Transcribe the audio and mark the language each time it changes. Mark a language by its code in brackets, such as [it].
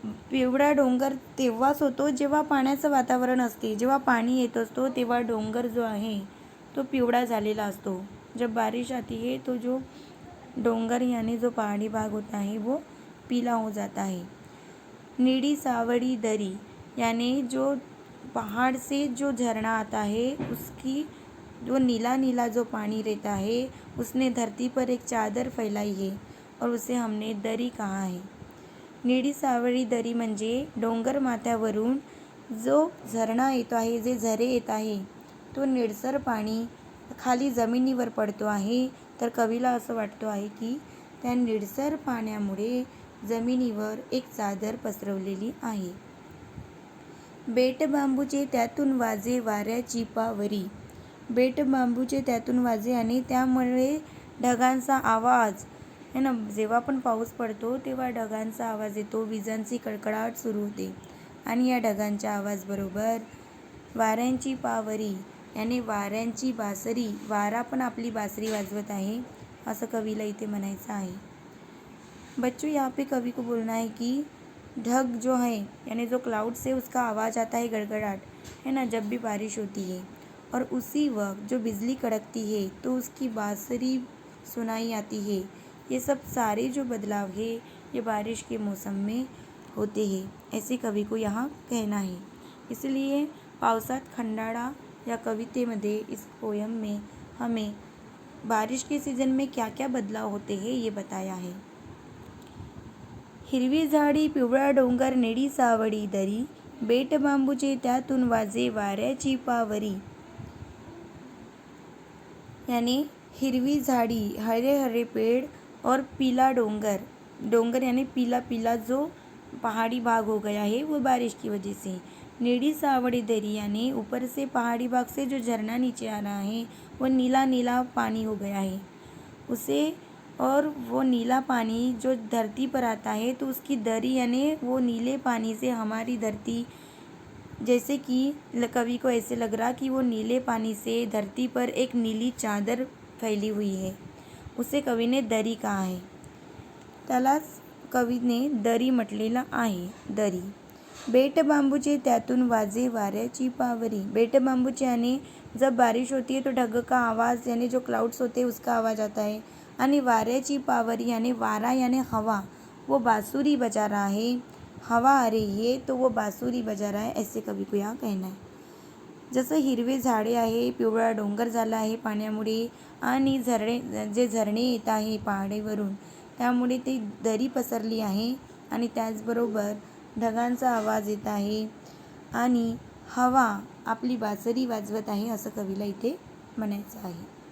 [mr] पिवळा डोंगर तेव्हाच होतो जेव्हा पाण्याचं वातावरण असते. जेव्हा पाणी येत असतो तेव्हा डोंगर जो आहे तो पिवळा झालेला असतो. [hi] जब बारिश आती है तो जो डोंगर यानी जो पहाड़ी भाग होता है वो पीला हो जाता है. नीली सावड़ी दरी यानी जो पहाड़ से जो झरना आता है, उसकी जो नीला नीला जो पानी रहता है, उसने धरती पर एक चादर फैलाई है और उसे हमने दरी कहा है. [mr] निळी सावळी दरी म्हणजे डोंगर माथ्यावरून जो झरणा येतो आहे, जे झरे येत आहे, तो निळसर पाणी खाली जमिनीवर पडतो आहे. तर कवीला असं वाटतो आहे की त्या निळसर पाण्यामुळे जमिनीवर एक चादर पसरवलेली आहे. बेट बांबूचे त्यातून वाजे वाऱ्याची पावरी. बेट बांबूचे त्यातून वाजे आणि त्यामुळे ढगांचा आवाज [hi] है ना. [mr] जेव्हा पण पाऊस पडतो तेव्हा ढगांचा आवाज येतो, विजांची कडकडाट सुरू होते आणि या ढगांच्या आवाजबरोबर वाऱ्यांची पावरी यानी वाऱ्यांची बासरी, वारा पण आपली बासरी वाजवत आहे, असं कवीला इथे म्हणायचं आहे. [hi] बच्चों, यहाँ पे कवि को बोलना है कि ढग जो है यानी जो क्लाउड से उसका आवाज़ आता है गड़गड़ाहट है ना, जब भी बारिश होती है, और उसी वक्त जो बिजली कड़कती है तो उसकी बांसुरी सुनाई आती है। ये सब सारे जो बदलाव है ये बारिश के मौसम में होते हैं, ऐसे कवि को यहाँ कहना है। इसलिए पावसात खंडाळा [mr] या कवितेमध्ये [hi] इस पोयम में हमें बारिश के सीजन में क्या क्या बदलाव होते हैं ये बताया है। [mr] हिरवी झाडी पिवळा डोंगर नेडी सावडी दरी, बेट बांबूचे त्यातून वाजे वाऱ्याची पावरी। [hi] यानी [mr] हिरवी झाड़ी, [hi] हरे हरे पेड़ और पीला डोंगर, डोंगर यानी पीला पीला जो पहाड़ी भाग हो गया है वो बारिश की वजह से। नीली सावड़ी दरी यानी ऊपर से पहाड़ी भाग से जो झरना नीचे आ रहा है वो नीला नीला पानी हो गया है उसे, और वो नीला पानी जो धरती पर आता है तो उसकी दरी यानी वो नीले पानी से हमारी धरती, जैसे कि कवि को ऐसे लग रहा कि वो नीले पानी से धरती पर एक नीली चादर फैली हुई है, उसे कवि ने दरी कहा है। [mr] त्यालाच कवीने दरी म्हटलेला आहे, दरी। बेट बांबूचे त्यातून वाजे वाऱ्याची पावरी। बेट बांबूचे [hi] यानी जब बारिश होती है तो ढग का आवाज़ यानी जो क्लाउड्स होते हैं उसका आवाज़ आता है, [mr] आणि वाऱ्याची पावरी [hi] यानी वारा यानी हवा, वो बांसुरी बजा रहा है, हवा आ रही है तो वो बांसुरी बजा रहा है, ऐसे कवी को यहाँ कहना है। [mr] जसं हिरवे झाडे आहे, पिवळा डोंगर झाला आहे पाण्यामुळे, आणि जे झरणे येत आहे पहाडीवरून त्यामुळे ते दरी पसरली आहे, आणि त्याचबरोबर ढगांचा आवाज येत आहे आणि हवा आपली बासरी वाजवत आहे, असं कवीला इथे म्हणायचं आहे।